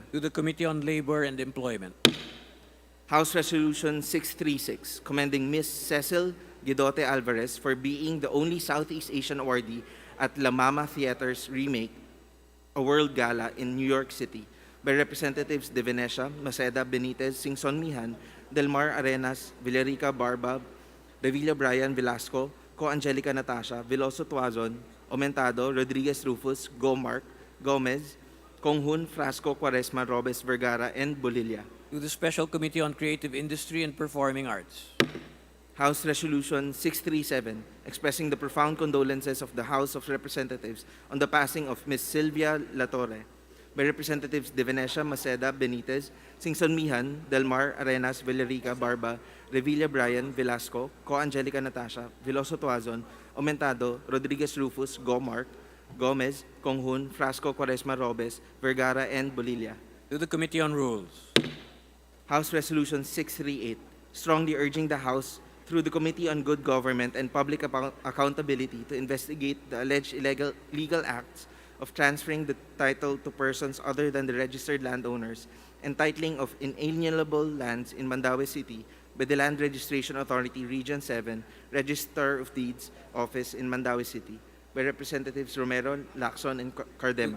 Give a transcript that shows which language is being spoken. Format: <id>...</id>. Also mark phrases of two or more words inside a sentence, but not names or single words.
<en>To the Committee on Labor and Employment. House Resolution 636, commending Ms. Cecil Guidote Alvarez for being the only Southeast Asian awardee at La Mama Theater's remake, A World Gala in New York City by Representatives De Venecia, Maceda, Benitez, Singson Mihan, Delmar Arenas, Villarica Barba, Revilla Brian Velasco, Co Angelica Natasha, Veloso Tuazon, Aumentado, Rodriguez Rufus, Gomark, Gomez, Konghun, Frasco, Quaresma, Robes, Vergara, and Bolilla. To the Special Committee on Creative Industry and Performing Arts. House Resolution 637, expressing the profound condolences of the House of Representatives on the passing of Ms. Sylvia Latorre by Representatives De Venecia, Maceda, Benitez, Singson Mihan, Delmar Arenas, Villarica Barba, Revilla Brian Velasco, Co Angelica Natasha, Veloso Tuazon, Aumentado, Rodriguez Rufus, Gomark, Gomez, Konghun, Frasco, Quaresma, Robes, Vergara, and Bolilla. To the Committee on Rules. House Resolution 638, strongly urging the House through the Committee on Good Government and Public Accountability to investigate the alleged legal acts of transferring the title to persons other than the registered landowners and titling of inalienable lands in Mandaue City by the Land Registration Authority Region 7, Register of Deeds Office in Mandaue City by Representatives Romero, Lacson, and Cardema.</en>